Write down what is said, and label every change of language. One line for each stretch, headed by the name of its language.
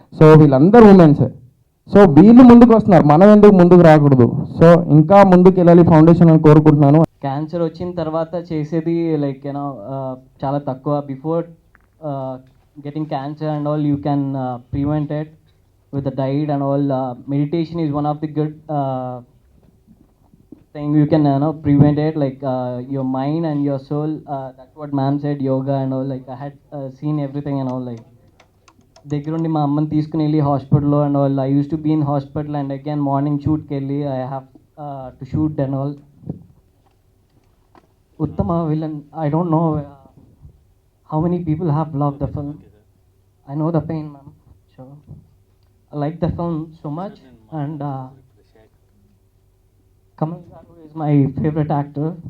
Telugu: So వీళ్ళందరూ ఉమెన్సే. So వీళ్ళు ముందుకు వస్తున్నారు, మనం ఎందుకు ముందుకు రాకూడదు? సో ఇంకా ముందుకు వెళ్ళాలి ఫౌండేషన్ అని కోరుకుంటున్నాను. క్యాన్సర్ వచ్చిన తర్వాత చేసేది
English: like you know
Telugu: చాలా తక్కువ.
English: Before getting cancer and all you can prevent it with the diet and all. Meditation is one of the good thing you can prevent it, like your mind and your soul. That's what ma'am said, yoga and all. Like I had seen everything and all.
Telugu: Like దగ్గరుండి మా అమ్మని తీసుకుని వెళ్ళి హాస్పిటల్లో and all.
English: I use to be in hospital and again morning షూట్కి వెళ్ళి I have to shoot and all. Uttama Villain, I don't know how many people have loved the film. I know the pain, ma'am. So I like the film so much, and Kamal Garu is my favorite actor.